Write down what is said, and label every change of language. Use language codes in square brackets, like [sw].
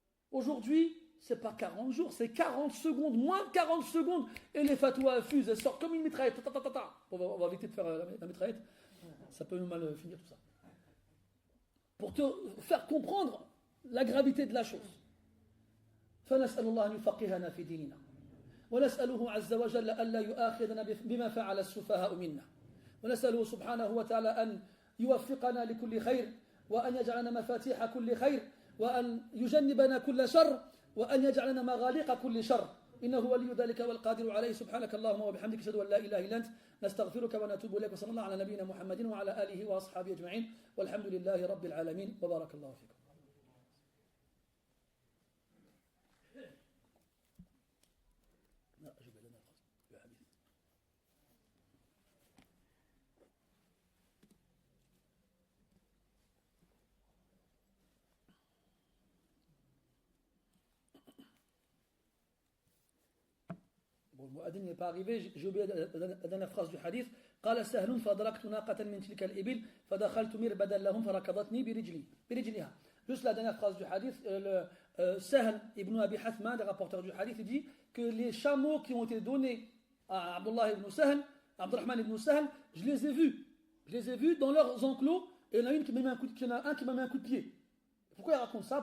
[fr] Aujourd'hui, c'est pas 40 jours, c'est 40 secondes, moins de 40 secondes, et les fatwas fusent, elles sortent comme une mitraillette. On va éviter de faire la mitraillette, ça peut mal finir tout ça. Pour te faire comprendre la gravité de la chose. [ar] فنسأل الله أن يفقهنا في ديننا ونسأله عز وجل ألا يؤاخذنا بما فعل السفهاء منا ونسأله سبحانه وتعالى أن يوفقنا لكل خير وأن يجعلنا مفاتيح كل خير وأن يجنبنا كل شر وأن يجعلنا مغاليق كل شر إنه ولي ذلك والقادر عليه سبحانك اللهم وبحمدك أشهد أن لا إله إلا أنت نستغفرك ونتوب إليك وصلى الله على نبينا محمد وعلى آله وأصحابه أجمعين والحمد لله رب العالمين وبارك الله فيكم. [fr] Mu'adhin n'est pas arrivé, j'ai oublié la dernière phrase du hadith. [ar] قال سهل فأدركت ناقة من تلك الإبل فدخلت مربدا لهم فركضتني برجلها. [fr] Juste la dernière phrase du hadith, Sahl ibn Abi Hathman, le rapporteur du hadith, il dit que les chameaux qui ont été donnés à Abdullah ibn Sahl, Abdurrahman ibn Sahl, je les ai vus. Je les ai vus dans leurs enclos et il y en a un qui m'a mis un coup de pied. Pourquoi il raconte ça?